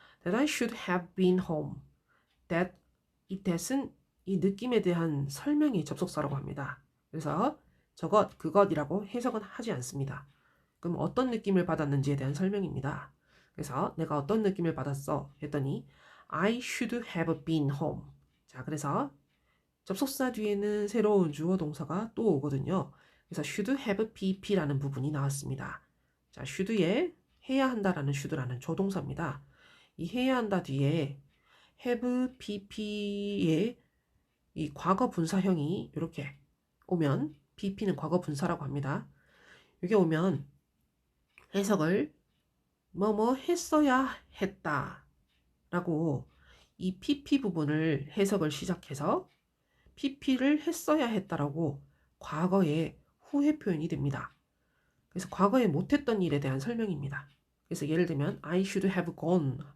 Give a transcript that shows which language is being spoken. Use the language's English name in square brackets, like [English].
[English] That I should have been home. [Korean] That, 이 that은 이 느낌에 대한 설명이 접속사라고 합니다. 그래서 저것, 그것이라고 해석은 하지 않습니다. 그럼 어떤 느낌을 받았는지에 대한 설명입니다. 그래서 내가 어떤 느낌을 받았어 했더니 [English] I should have been home. [Korean] 자, 그래서 접속사 뒤에는 새로운 주어 동사가 또 오거든요. 그래서 should have pp라는 부분이 나왔습니다. 자, should에 해야 한다라는 should라는 조동사입니다. 이 해야 한다 뒤에 have pp의 이 과거 분사형이 이렇게 오면 pp는 과거 분사라고 합니다. 이게 오면 해석을 뭐뭐 했어야 했다 라고 이 pp 부분을 해석을 시작해서 pp를 했어야 했다라고 과거의 후회 표현이 됩니다. 그래서 과거에 못했던 일에 대한 설명입니다. 그래서 예를 들면 [English] I should have gone.